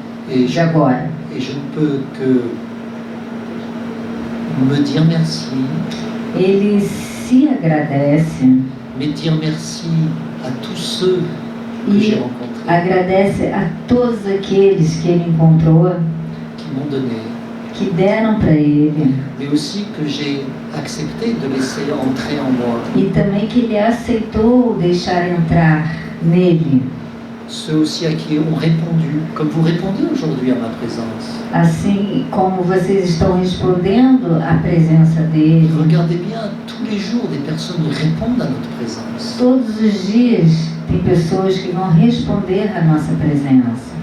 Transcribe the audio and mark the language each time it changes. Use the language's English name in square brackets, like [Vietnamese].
[French] Et de je, [Portuguese] agora. [French] et je ne peux que me dire merci, [Portuguese] Ele se agradece [French] mais dire merci à tous ceux que j'ai [Portuguese] e [French] rencontrés, [Portuguese] agradece a todos aqueles que ele encontrou, [French] qui m'ont donné, [Portuguese] que deram para ele, [French] mais aussi que j'ai accepté de laisser entrer en moi. [Portuguese] e também que ele aceitou deixar entrar nele, [French] Ceux aussi à qui ont répondu, comme vous répondez aujourd'hui à ma présence. [Portuguese] assim como vocês estão respondendo à presença dele. [French] Regardez bien, tous les jours, des personnes répondent à notre présence. [Portuguese] Todos os dias tem pessoas que vão responder à nossa presença.